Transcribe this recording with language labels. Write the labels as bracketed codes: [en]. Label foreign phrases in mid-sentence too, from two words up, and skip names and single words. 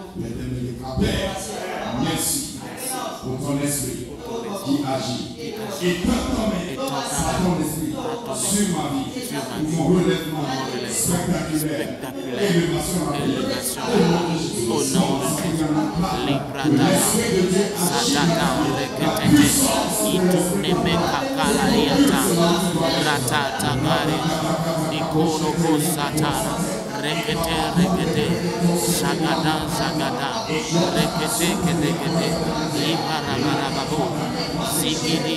[fr] Père, merci pour ton esprit qui agit. Et par ton esprit sur ma vie, pour mon relèvement, spectaculaire élévation au nom de Jésus. Librata Satata Reketete Ituneme Kakala Yata Ratata Gare Ikono Satana Rekete Rekete Sagada Sagada Rekete Rekete Ibarabarababu Sikidi